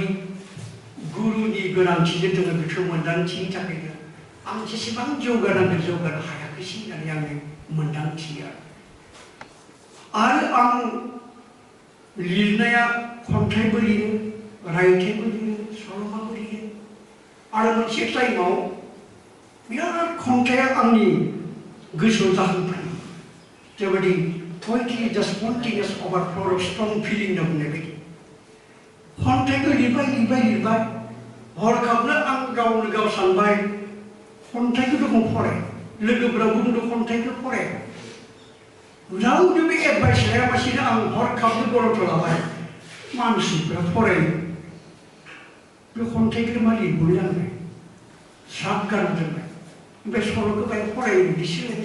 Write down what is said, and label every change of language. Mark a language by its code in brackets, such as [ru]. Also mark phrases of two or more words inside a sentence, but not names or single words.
[brx] गुरुनि गोनांथिजों जोङो बेखौ मोन्दांथिनि थाखायनो आं जेसेबां जौगानांगौ जौगानो हायाखैसै होननानै आङो मोन्दांथियो आरो आं लिरनाया खन्थाइबो लिरो रायथाइबो लिरो सल'माबो लिरो आरो मोनसे टाइमाव बिराद खन्थाइया आंनि गोसोआव जाखांफैयो जेबायदि [en] poetry is the spontaneous overflow of strong feeling [brx] होनना बुंनाय बायदि खन्थाइखौ लिरबाय हरखाबनो आं गावनो गाव सानबाय खन्थाइखौ दङ फराय लोगोफोराबो बुंदों खन्थाइखौ फराय रावनोबो एडभाइस लायालासिनो आं हरखाबनो गरन्थ लाबाय मानसिफ्रा फरायो बे खन्थाइखौ मा लिरबोनो आंलाय ज्राब गारना दोनबाय ओमफ्राय सल'खौ बाय फरायो बिदिसो